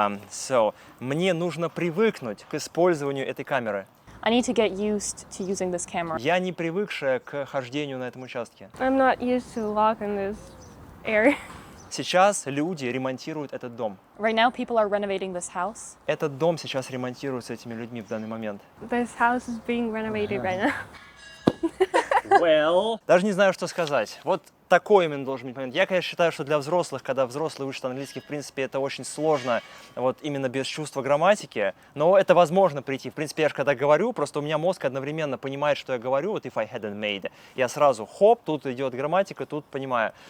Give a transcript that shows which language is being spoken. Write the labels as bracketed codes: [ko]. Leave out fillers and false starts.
[ru] So, мне нужно привыкнуть к использованию этой камеры. [en] I need to get used to using this camera. [ru] Я не привыкшая к хождению на этом участке. [en] I'm not used to walk in this area. [ru] Сейчас люди ремонтируют этот дом. [en] Right now, people are renovating this house. [ru] Этот дом сейчас ремонтируется этими людьми в данный момент. [en] This house is being renovated right now. [ru] Well, даже не знаю, что сказать. Вот такой именно должен быть момент. Я, конечно, считаю, что для взрослых, когда взрослые учат английский, в принципе, это очень сложно, вот именно без чувства грамматики, но это возможно прийти. В принципе, я же когда говорю, просто у меня мозг одновременно понимает, что я говорю, вот [en] if I hadn't made, [ru] я сразу хоп, тут идет грамматика, тут понимаю.